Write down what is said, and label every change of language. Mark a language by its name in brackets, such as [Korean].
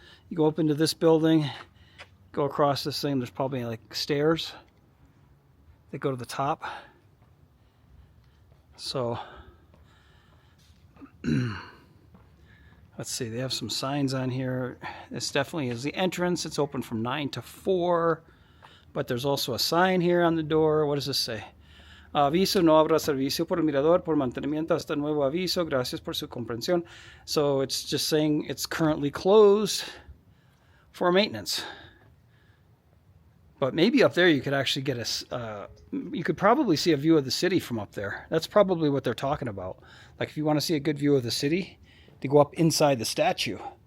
[English] You go up into this building, go across this thing. There's probably like stairs that go to the top. So, let's see, they have some signs on here. This definitely is the entrance. It's open from 9 to 4. But there's also a sign here on the door. What does this say? [Spanish] Aviso, no habrá servicio por el mirador, por mantenimiento hasta nuevo aviso. Gracias por su comprensión. [English] So it's just saying it's currently closed for maintenance. But maybe up there you could actually get you could probably see a view of the city from up there. That's probably what they're talking about. Like if you want to see a good view of the city, to go up inside the statue.